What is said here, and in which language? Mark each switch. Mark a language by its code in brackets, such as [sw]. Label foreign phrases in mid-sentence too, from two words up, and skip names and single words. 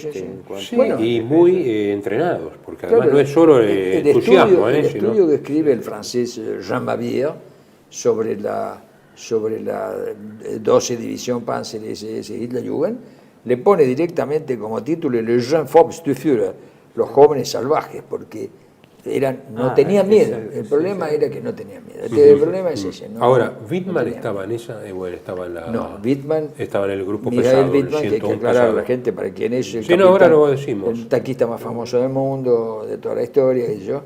[es] Bueno, y muy entrenados, porque además no es solo entusiasmo. El estudio que escribe el francés Jean Mabier sobre la 12 División Panzer SS Hitlerjugend, le pone directamente como título Les jeunes fauves du Führer, los jóvenes salvajes, porque no tenían miedo. El problema era que no tenían miedo. El problema es ese. ¿no? Ahora, Wittmann estaba en esa, estaba en la... No, Wittmann... Estaba en el grupo Michael pesado, Wittmann, que hay que aclarar pesado. a la gente para quién es el capitán, ahora lo decimos. El taquista más famoso del mundo, de toda la historia, y yo.